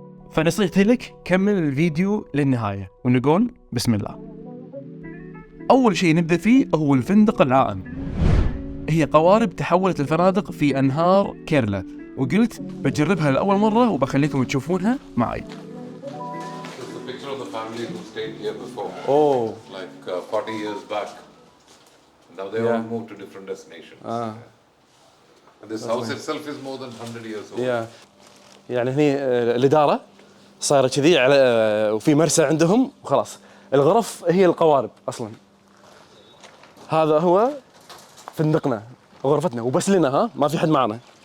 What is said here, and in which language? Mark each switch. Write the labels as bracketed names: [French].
[Arabic] فنصيحتي لك كمل الفيديو للنهاية ونقول بسم الله. أول شيء نبدأ فيه هو الفندق العائم. هي قوارب تحولت الفنادق في أنهار كيرلا، وقلت بجربها لأول مرة وبخليكم تشوفونها معي. [English] Family who stayed here before. Oh. Like 40 years back. Now they all moved to different destinations. And this house itself is more than 100 years old. [Arabic] يعني هني الإدارة صايرة كذي على وفي مرسى عندهم وخلاص. الغرف هي القوارب أصلاً. هذا هو فندقنا وغرفتنا وبس لنا، ما في حد معنا.